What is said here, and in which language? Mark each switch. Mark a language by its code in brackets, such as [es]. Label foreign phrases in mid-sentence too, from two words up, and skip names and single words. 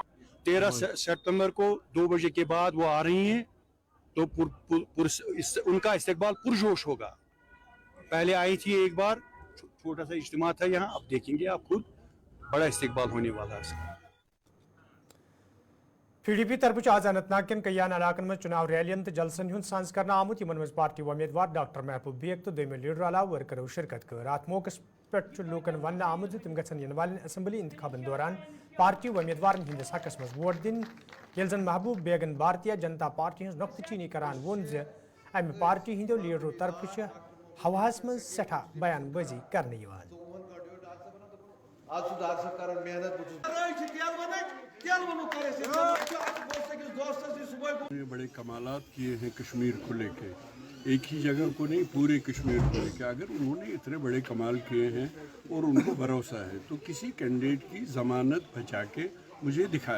[ur] 13 ستمبر کو 2 بجے کے بعد وہ آ رہی ہیں، تو ان کا استقبال پرجوش ہوگا. پہلے آئی تھی ایک بار، چھوٹا سا اجتماع تھا یہاں، اب دیکھیں گے آپ خود، بڑا استقبال ہونے والا ہے. [ks] PDP طرف آز اننت ناگ کن کیان علاقن من چناو ریلین تو جلسن ہند سانز کرنا آمت یمن مز پارٹی امیدوار ڈاکٹر محبوب بیگ تو دویمہ لیڈر علاوہ ورکرو شرکت کر ات موقع پہ لوکن ون آمت تم گھن ین والن اسمبلی انتخابن دوران پارٹی امیدوارن ہندس حقس مز ووٹ دن یل زن محبوب بیگن بھارتیہ جنتا پارٹی ہز نقطہ چینی کران وون زِ امہ پارٹی ہندو لیڈرو طرف ہواہس مز سٹھا بیان بازی کرنے [ur] بڑے کمالات کیے ہیں کشمیر کو لے کے، ایک ہی جگہ کو نہیں پورے کشمیر کو لے کے. اگر انہوں نے اتنے بڑے کمال کیے ہیں اور ان کو بھروسہ ہے تو کسی کینڈیڈیٹ کی ضمانت بچا کے مجھے دکھائے.